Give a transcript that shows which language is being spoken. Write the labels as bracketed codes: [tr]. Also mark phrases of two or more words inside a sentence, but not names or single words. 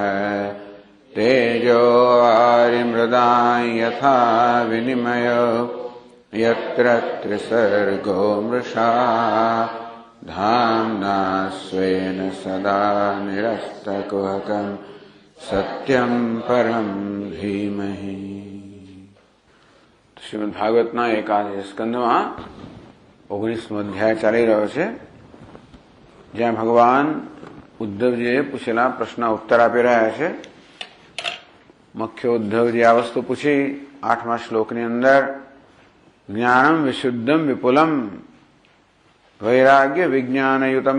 [sa] तेजो वारिमृदां यथा विनिमयो यत्र त्रिसर्गो मृषा धाम्ना स्वेन सदा निरस्तकुहकं सत्यं परं धीमहि। [gu] શ્રીમદ ભાગવતના એકાદશ સ્કંદમાં 19મો અધ્યાય ચાલી રહ્યો છે, જ્યાં ભગવાન ઉદ્ધવજીએ પૂછેલા પ્રશ્ન ઉત્તર આપી રહ્યા છે। મુખ્ય ઉદ્ધવજી આ વસ્તુ પૂછી 8મા શ્લોકની અંદર [sa] ज्ञानम विशुद्धम विपुलम वैराग्य विज्ञानयुतम.